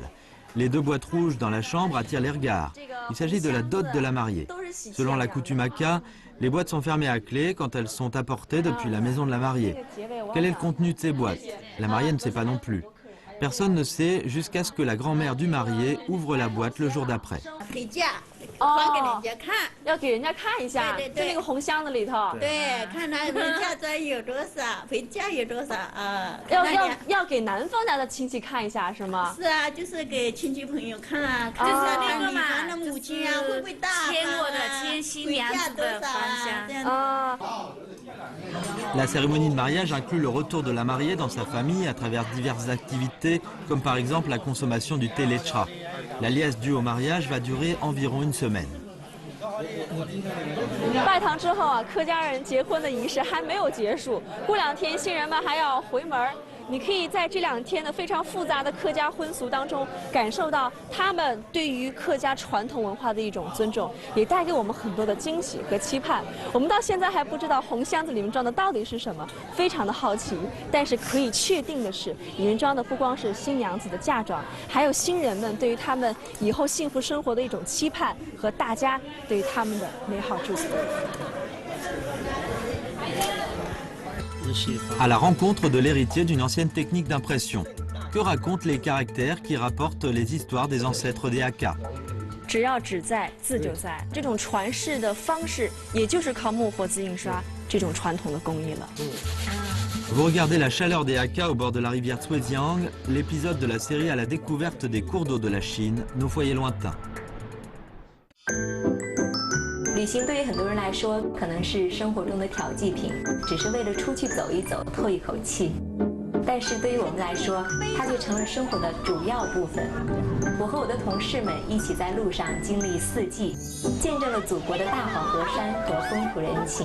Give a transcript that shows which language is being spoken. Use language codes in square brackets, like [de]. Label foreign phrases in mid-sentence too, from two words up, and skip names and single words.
[fr] Les 2 boîtes rouges dans la chambre attirent les regards. Il s'agit de la dot de la mariée. Selon la coutume Hakka, les boîtes sont fermées à clé quand elles sont apportées depuis la maison de la mariée. Quel est le contenu de ces boîtes? La mariée ne sait pas non plus. Personne ne sait jusqu'à ce que la grand-mère du marié ouvre la boîte le jour d'après. [zh] 发给人家看，要给人家看一下，就那个红箱子里头。对，看他人家这有多少，回家有多少啊？要给男方家的亲戚看一下是吗？是啊，就是给亲戚朋友看啊，就是那个嘛，的母亲啊，会不会大？牵过的牵新娘子的芳香。啊。 [fr] La cérémonie de mariage inclut le retour de la mariée dans sa famille à travers diverses activités, comme par exemple la consommation du thé lecha. La liesse due au mariage va durer environ une semaine. [zh] 拜堂之后啊，客家人结婚的仪式还没有结束，过2天新人们还要回门。你可以在这2天的非常复杂的客家婚俗当中，感受到他们对于客家传统文化的一种尊重，也带给我们很多的惊喜和期盼。我们到现在还不知道红箱子里面装的到底是什么，非常的好奇。但是可以确定的是，里面装的不光是新娘子的嫁妆，还有新人们对于他们以后幸福生活的一种期盼和大家对于他们的美好祝福。 [fr] À la rencontre de l'héritier d'une ancienne technique d'impression. Que racontent les caractères qui rapportent les histoires des ancêtres des Hakka? [zh] 只要纸在，字就在。这种传世的方式，也就是靠木活字印刷这种传统的工艺了。 [fr] Vous regardez la chaleur des Hakka au bord de la rivière Zhuejiang, l'épisode de la série à la découverte des cours d'eau de la Chine, nos foyers lointains. [zh] 旅行对于很多人来说，可能是生活中的调剂品，只是为了出去走一走，透一口气。但是对于我们来说，它就成了生活的主要部分。我和我的同事们一起在路上经历4季，见证了祖国的大好河山和风土人情。